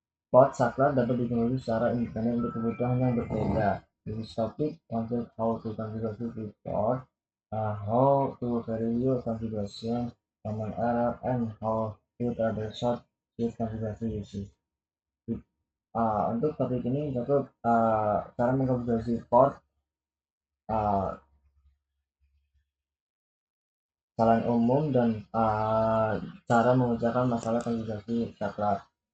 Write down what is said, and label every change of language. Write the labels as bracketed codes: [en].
[id] Port saklar dapat dikonfigurasi secara independen untuk kebutuhan yang berbeda. [en] This topic consists how to configure switch port, how to verify configuration, common error, and how to troubleshoot switch configuration issues. [id] Untuk topik ini cukup cara mengkonfigurasi port, kesalahan umum, dan cara mengerjakan masalah konfigurasi saklar.